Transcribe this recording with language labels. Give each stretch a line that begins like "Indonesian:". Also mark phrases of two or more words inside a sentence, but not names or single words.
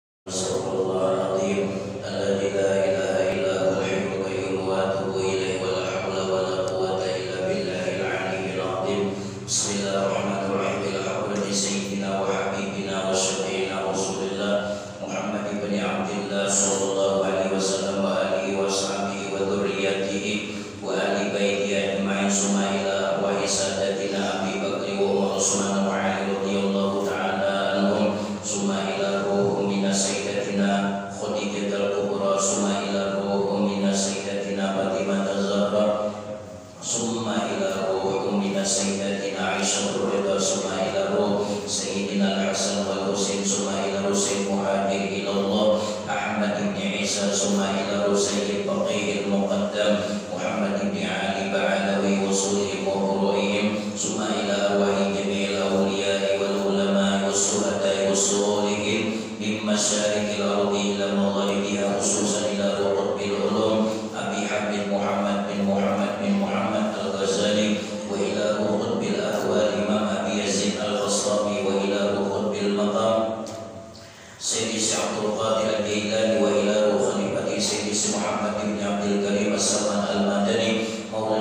Arabic: أستغفر الله العظيم الذي لا إله إلا هو الحي القيوم وأتوب إليه ولا حول ولا قوة إلا بالله العلي العظيم. Bismillahirrahmanirrahim. الحمد لله سيدنا وحبيبنا وشفيعنا رسول الله محمد بن عبد الله صلى الله عليه وسلم وآله وصحبه وذريته وآل بيته أجمعين ثم إلى أرواح ساداتنا أبي بكر وعمر عثمان وعلي رضي الله تعالى عنهم ثم إلى روح منا سيدتنا خديجة الكبرى ثم إلى روح منا سيدتنا فاطمة الزهراء ثم إلى روح منا سيدتنا عائشة رضا ثم إلى روح سيدنا الحسن والحسين ثم إلى حسين مهاجر إلى الله أحمد بن عيسى ثم إلى روح سيد باقي المقدم محمد بن علي باعلوي أصولهم وفروعهم ثم إلى أرواح جميع الأولياء والعلماء والشهداء والصالحين من مشارق الأرض إلى مغاربها خصوصا إلى قطب العلوم أبي حبيب محمد بن محمد بن محمد الغزالي وإلى قطب الأحوال إمام أبي يزيد الخستامي وإلى قطب المقام سيدي عبد القادر الجيلاني وإلى خليفة سيدي محمد بن عبد الكريم السمان المدني مولانا